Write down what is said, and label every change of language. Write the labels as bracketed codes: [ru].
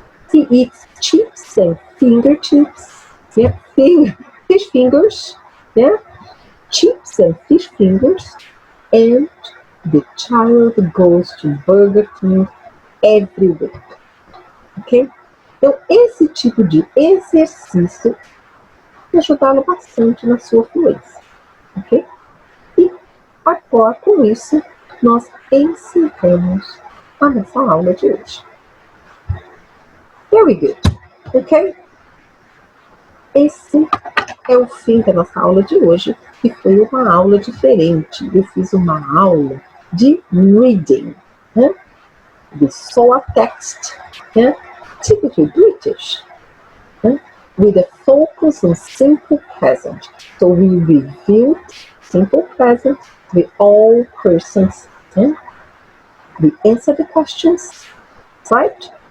[en] He eats chips and finger chips. Yeah, fish fingers. Yeah, chips and fish fingers. And the child goes to Burger King every week. Ok? [pt] Então, esse tipo de exercício vai ajudá-lo bastante na sua fluência. Ok? E agora, com isso, nós encerramos a nossa aula de hoje. [en] Very good. [pt] Ok? Esse é o fim da nossa aula de hoje, que foi uma aula diferente. Eu fiz uma aula de reading, né? [en] We saw a text, né? Typically British, né? with a focus on simple present. So we reviewed simple present with all persons. We answer the questions, right?